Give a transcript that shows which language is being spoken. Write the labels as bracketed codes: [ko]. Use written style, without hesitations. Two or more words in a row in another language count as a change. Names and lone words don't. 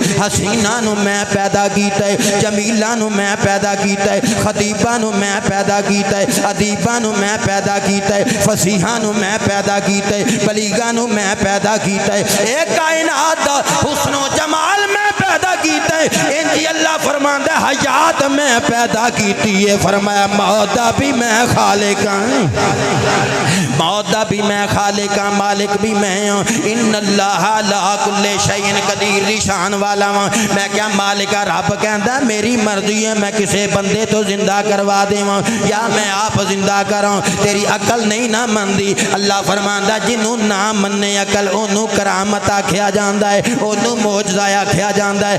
[pa] حسینہ نوں میں پیدا کیتا ہے، جمیلہ نوں میں پیدا کیتا ہے، خطیبہ نوں میں پیدا کیتا ہے، ادیبہ نوں میں پیدا کیتا ہے، فصیحہ نوں میں پیدا کیتا ہے، بلیغہ نوں میں پیدا کیتا ہے. اک کائنات حسن و جمال میں پیدا کیتا ہے. انجی اللہ فرماندا حیات میں پیدا کیتی ہے. فرمایا موت دا وی میں خالق ہاں، موت دا وی میں خالق ہاں، مالک وی میں ہاں. [ar] إن الله على كل شيء قدير [pa] دی شان والا ہاں. میں کیا مالکا رب کہندا میری مرضی ہے میں کسی بندے توں زندہ کروا دیواں یا میں آپ زندہ کراں. تیری عقل نہیں نا مندی. اللہ فرماندا جنہوں نا منے عقل اوہنوں کرامت آکھیا جاتا ہے، اوہنوں معجزہ آکھیا جاتا ہے.